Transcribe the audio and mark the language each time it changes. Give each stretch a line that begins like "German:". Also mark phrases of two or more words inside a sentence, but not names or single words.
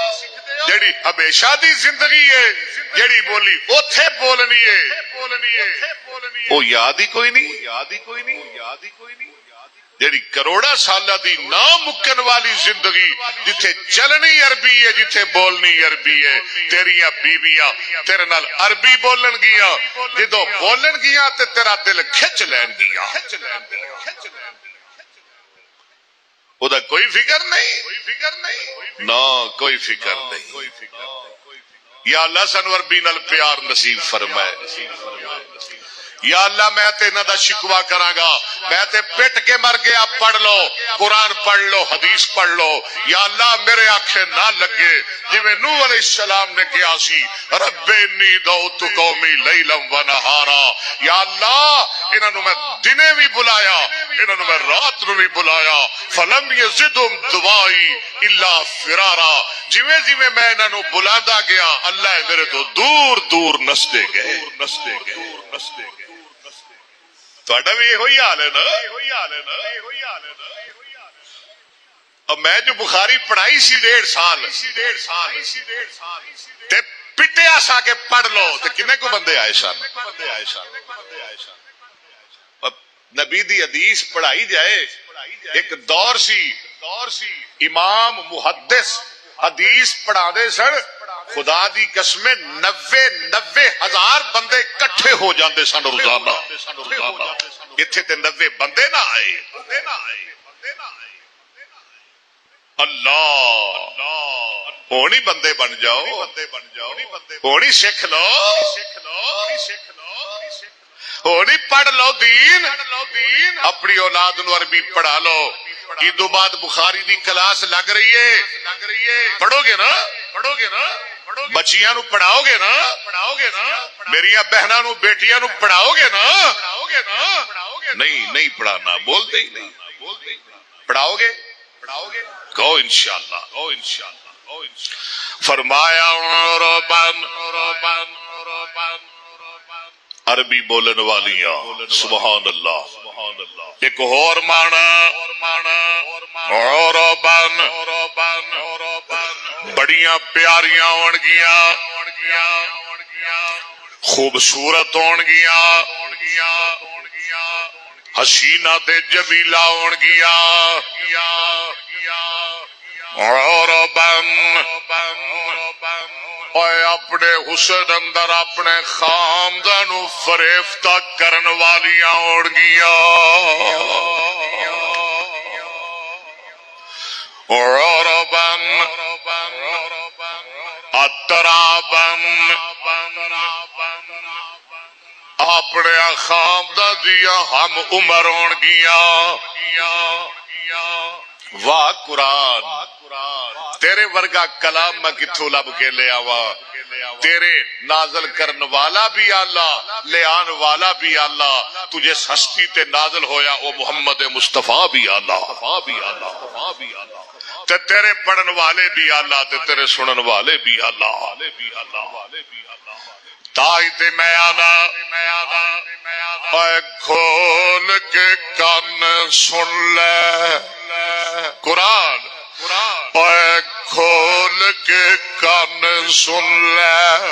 Punjabi: جیڑی ہمیشہ دی زندگی ہے، جیڑی بولی اوتھے بولنی ہے، وہ یاد ہی کوئی نہیں۔ جیڑی کروڑا سالہ دی ناممکن والی زندگی، جتھے چلنی عربی ہے، جتھے بولنی عربی ہے، تیریاں بیویاں تیرے نال عربی بولن گیاں، جدو بولن گیاں تے تیرا دل کھچ لین گیاں۔ او دا کوئی فکر نہیں، نہ کوئی فکر نہیں۔ یا اللہ سانو عربی نال پیار نصیب فرمائے۔ یا اللہ میں تے انہاں دا شکوا کراں گا، میں تے پٹ کے مر گیا، پڑھ لو قرآن، پڑھ لو حدیث پڑھ لو۔ یا اللہ میرے آنکھیں نہ لگے جویں نوح علیہ السلام نے کیا سی،
Arabic: رب انی دعوت قومی لیلا و نہارا۔
Punjabi: یا اللہ انہاں نو میں دنے بھی بلایا، انہاں نو میں رات نو بھی بلایا،
Arabic: فلم یزدہم دعائی الا فرارا۔
Punjabi: جویں جویں میں انہاں نو بلاندا گیا، اللہ میرے تو دور دور نسدے گئے۔ تہاڈا بھی یہی حال ہے نا؟ اور میں جو بخاری پڑھائی سی 1.5 سال تے پٹیا سا کے پڑھ لو تے کنے کو بندے آئے سن؟ نبی دی حدیث پڑھائی جائے، ایک دور سی امام محدث حدیث پڑھا دے سن، خدا دی قسمیں 90 ہزار بندے کٹھے ہو جاندے سن روزانہ۔ اتھے تے 90 بندے نہ آئے۔ اللہ ہونی بندے بن جاؤ، ہونی سکھ لو، ہونی پڑھ لو دین، اپنی اولاد نو عربی پڑھا لو۔ عیدو بعد بخاری دی کلاس لگ رہی ہے، پڑھو گے نا؟ بچیاں نو پڑھاؤ گے نا؟ میریاں بہناں نو بیٹیاں نو پڑھاؤ گے نا؟ نہیں پڑھانا، بولتے ہی نہیں۔ پڑھاؤ گے؟ کہو انشاءاللہ۔ فرمایا عرباً، عربی بولن والیاں،
Arabic: سبحان اللہ۔
Punjabi: ایک اور معنی عرباً، بڑیاں پیاریاں ہون گیاں، خوبصورت ہون گیاں، حسینہ تے جمیلہ ہون گیاں۔ عرباً، اے اپنے حسن اندر اپنے خامدانو فریفتہ کرن والیاں ہون گیاں۔
Arabic: عرباً اتراباً،
Punjabi: اپنے خامدہ دیا ہم عمر ہون گیاں۔ واہ قرآن، تیرے ورگا کلام میں کتھوں لب کے لے آوا؟ تیرے نازل کرن والا بھی اللہ، لے آن والا بھی اللہ، تجھے ہستی تے نازل ہویا او محمد مصطفیٰ بھی اللہ، تے تیرے پڑھن والے بھی اللہ، تے تیرے سنن والے بھی اللہ۔ تائی تے میں آنا، اے کھول کے کان سن لے قرآن، اے کان سن لے